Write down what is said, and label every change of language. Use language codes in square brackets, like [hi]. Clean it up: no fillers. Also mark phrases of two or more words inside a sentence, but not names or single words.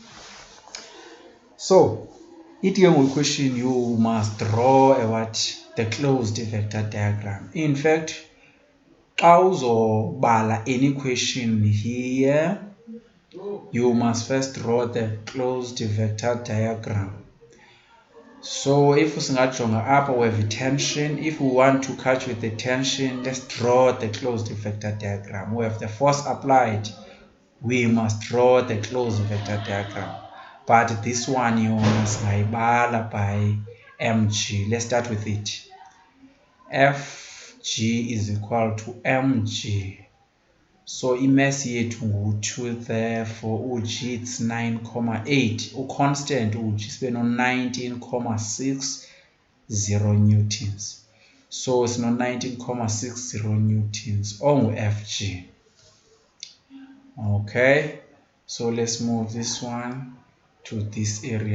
[en] So it will question you must draw the closed vector diagram. In fact, bala any question here, you must first draw the closed vector diagram. So if [xh] usingajonga apha [en] we have tension. If we want to calculate the tension, let's draw the closed vector diagram. We have the force applied. We must draw the closed vector diagram. But this one you must ngayibala by mg. Let's start with it. Fg is equal to mg. [xh] So imass yethu ngu-2, [en] therefore uG it's 9,8. [xh] Constant uG sibe no 19,60 newtons. [en] So it's no 19,60 newtons ongu-Fg. Okay, So let's move this one to this area.